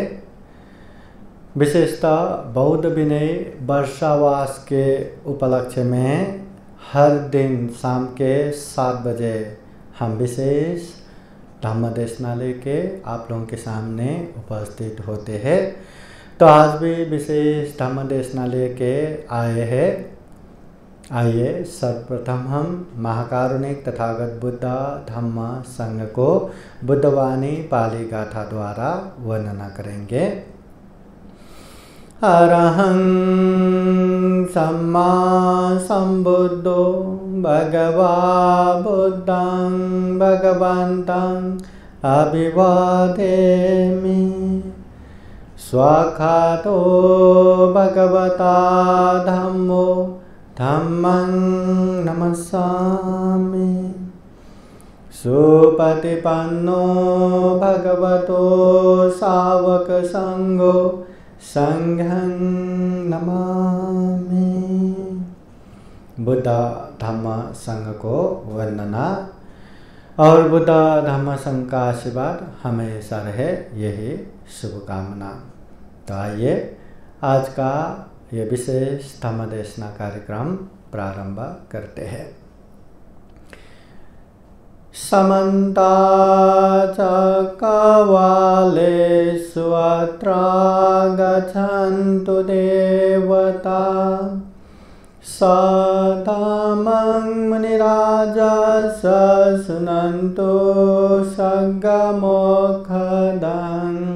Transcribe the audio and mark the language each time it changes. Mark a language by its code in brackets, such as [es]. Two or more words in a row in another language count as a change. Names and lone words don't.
[hi] विशेषतः बौद्ध विनय वर्षावास के उपलक्ष्य में हर दिन शाम के 7 बजे हम विशेष धम्म देशना लेके आप लोगों के सामने उपस्थित होते हैं। तो आज भी विशेष धम्म देशना लेके आए हैं। आइए सर्वप्रथम हम महाकारुणिक तथागत बुद्ध धम्म संघ को बुद्धवाणी पाली गाथा द्वारा वर्णना करेंगे। [pi] अरहं सम्मा संबुद्धो भगवा बुद्धं भगवन्तं अभिवादेमि। स्वाखातो भगवता धम्मो धम्मं नमस्सामि। सुपतिपन्नो भगवतो सावक संघो संघं नमामि। [hi] बुद्ध धम्म संघ को वर्णना और बुद्ध धम्म संघ का आशीर्वाद हमेशा रहे, यही शुभकामना। तो आइए आज का ये विशेष धम्म देशना कार्यक्रम प्रारंभ करते हैं। [pi] समन्ता चक्रवालेषु अत्र गच्छन्तु देवता। सदामं मुनिराजः शृण्वन्तु सद्गमोक्षदं।